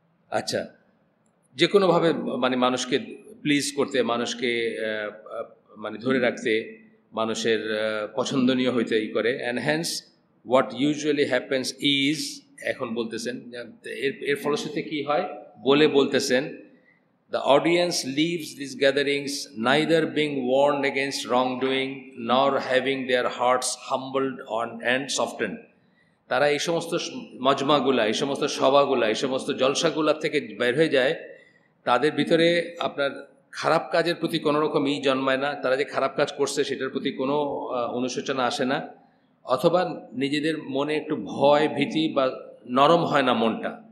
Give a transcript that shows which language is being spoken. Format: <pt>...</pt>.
<bn>আচ্ছা, যে কোনোভাবে মানে মানুষকে প্লিজ করতে, মানুষকে মানে ধরে রাখতে, মানুষের পছন্দনীয় হইতে করে।</bn> <en>and hence what usually happens is,</en> <bn>এখন বলতেছেন এর ফলশ্রুতিতে কী হয় বলতেছেন,</bn> <en>the audience leaves these gatherings neither being warned against wrongdoing nor having their hearts humbled and softened.</en> <bn>তারা এই সমস্ত মজমাগুলা, এই সমস্ত সভাগুলা, এই সমস্ত জলসাগুলা থেকে বের হয়ে যায়, তাদের ভিতরে আপনার খারাপ কাজের প্রতি কোনো রকম জন্মায় না, তারা যে খারাপ কাজ করছে সেটার প্রতি কোনো অনুশোচনা আসে না, অথবা নিজেদের মনে একটু ভয় ভীতি বা নরম হয় না মনটা।</bn>